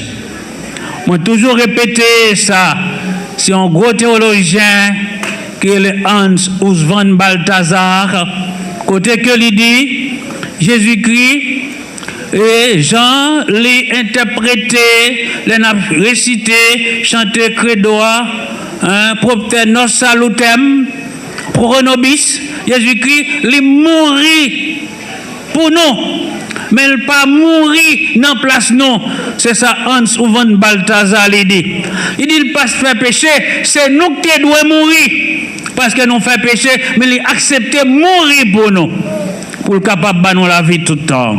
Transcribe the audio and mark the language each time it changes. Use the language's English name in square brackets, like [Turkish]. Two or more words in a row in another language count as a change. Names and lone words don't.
[French] Moi toujours répété ça. C'est un gros théologien qui est le Hans Urs von Balthasar. Côté que il dit Jésus-Christ et Jean l'a interprété, l'a récité, chanté credo. [Latin] Propter nos salutem, pro nobis, [French] Jésus-Christ, il mourit pour nous, mais il pas mourir dans place nous. C'est ça Hans Urs von Balthasar il dit. Il dit il pas faire péché, c'est nous qui devons mourir parce que nous faisons péché, mais il accepte mourir pour nous, pour le capable de nous la vie tout le temps.